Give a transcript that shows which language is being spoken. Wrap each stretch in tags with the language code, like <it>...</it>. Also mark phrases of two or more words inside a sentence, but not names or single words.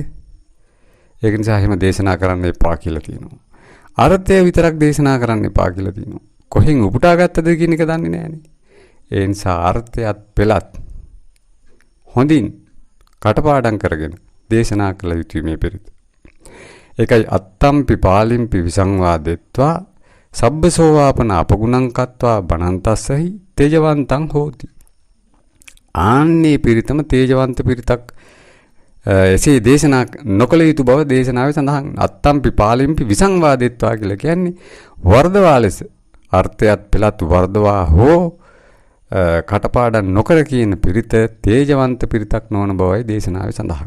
<si>ඒක නිසා එහෙම දේශනා කරන්න එපා කියලා තියෙනවා. අර්ථය විතරක් දේශනා කරන්න එපා කියලා තියෙනවා. කොහෙන් උපුටා ගත්තද කියන එක දන්නේ නැහැනේ. ඒ නිසා අර්ථයත් පෙළත් හොඳින් කටපාඩම් කරගෙන දේශනා කළ යුතුයි මේ පිරිත.</si> <pi>ඒකයි අත්තම්පි පාලිම්පි විසංවාදෙත්වා සබ්බසෝවාපන අපගුණං කତ୍වා බණන්තස්සහි තේජවන්තං හෝති.</pi> <si>ආන්නේ පිරිතම තේජවන්ත පිරිතක් එසේ දේශනා නොකළ යුතු බව දේශනාවේ සඳහන්.</si> <pi>අත්තම්පි පාලිම්පි විසංවාදෙත්වා</pi> <si>කියලා කියන්නේ වර්ධවා ලෙස අර්ථයත් පෙළත් වර්ධවා හෝ කටපාඩම් නොකර කියන පිරිත තේජවන්ත පිරිතක් නොවන බවයි දේශනාවේ සඳහන්.</si>